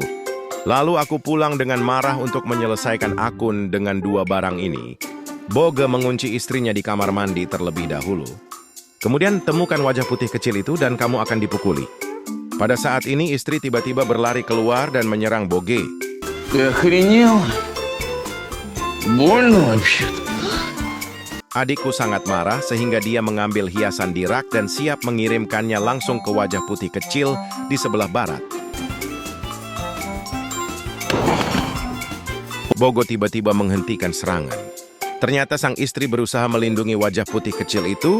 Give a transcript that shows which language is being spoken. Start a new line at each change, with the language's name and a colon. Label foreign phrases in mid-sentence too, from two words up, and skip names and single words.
Indonesian: Lalu aku pulang dengan marah untuk menyelesaikan akun dengan dua barang ini. Boga mengunci istrinya di kamar mandi terlebih dahulu. Kemudian temukan wajah putih kecil itu dan kamu akan dipukuli. Pada saat ini istri tiba-tiba berlari keluar dan menyerang Boge.
Russian: Ты охренел? Больно вообще-то.
Indonesian: Adikku sangat marah sehingga dia mengambil hiasan di rak dan siap mengirimkannya langsung ke wajah putih kecil di sebelah barat. Bogo tiba-tiba menghentikan serangan. Ternyata sang istri berusaha melindungi wajah putih kecil itu.